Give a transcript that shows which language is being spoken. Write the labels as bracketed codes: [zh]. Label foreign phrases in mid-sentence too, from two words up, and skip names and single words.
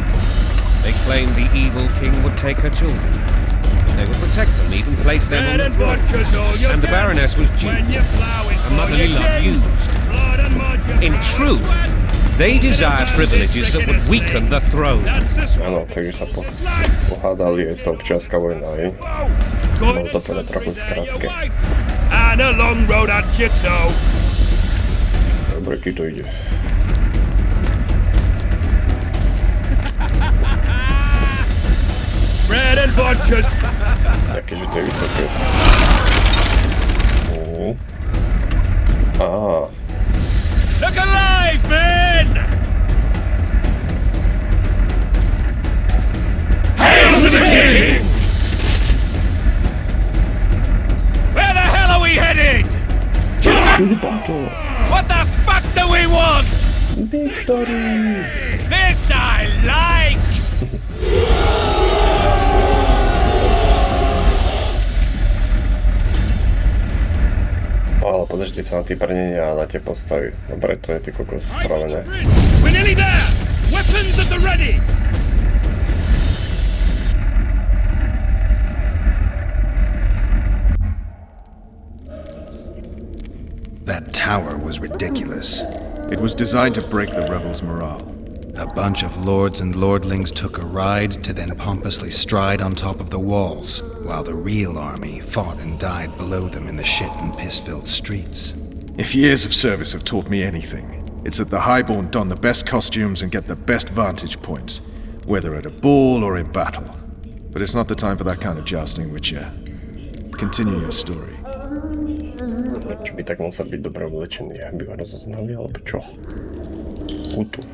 [en] They claimed the evil king would take her children. They would protect them, even place them on the throne. And the Baroness was duped. Her motherly love used. In truth, they desired privileges that would weaken the throne. [sk] Áno, takže sa pohádali aj z toho občianská vojna, hej? Bolo to teda trochu skrátke. [en] And a long road at your toe. [sk] Dobre, ti to ide. [en] Bread and vodka. [sk] Jakéže to je vysoké. [en] Look alive, men! Hail to the king! Where the hell are we headed? To the battle. What the fuck do we want? Victory! This I like! [sk] Ale podržte sa na tie brnenia a na tie postavy. Dobre, to je ty kokos spravené. [en] We're nearly there! Weapons at the ready! That tower was ridiculous. It was designed to break the rebels' morale. A bunch of lords and lordlings took a ride to then pompously stride on top of the walls, while the real army fought and died below them in the shit and piss-filled streets. If years of service have taught me anything, it's that the highborn don the best costumes and get the best vantage points, whether at a ball or in battle. But it's not the time for that kind of jousting, Witcher. Continue your story. [sk] Čo by tak musel byť dobre oblečený, aby ho rozoznali, alebo čo? Útok.